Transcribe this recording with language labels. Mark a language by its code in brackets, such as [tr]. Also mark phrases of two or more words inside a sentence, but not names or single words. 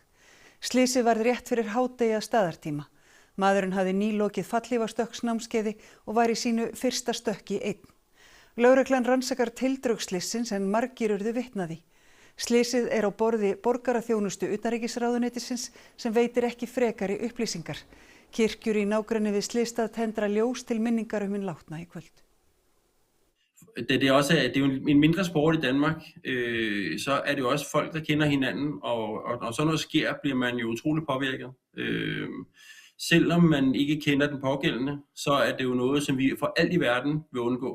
[is] Slysið varð rétt fyrir hádegi að staðartíma. Maðurinn hafði nýlokið fallhlífastökksnámskeiði og var í sínu fyrsta stökki einn. Lögreglan rannsakar tildrög slysins en margir urðu vitni að því. Slysið er á borði borgaraþjónustu utanríkisráðuneytisins sem veitir ekki frekari upplýsingar. Kirkjur í nágrenni við slysstað tendra ljós til minningar hinn látna í kvöld. [da] Det er jo en mindre sport i Danmark, så er det jo også folk, der kender hinanden, og når sådan noget sker, bliver man jo utroligt påvirket. Selvom man ikke kender den pågældende, så er det jo noget, som vi for alt i verden vil undgå.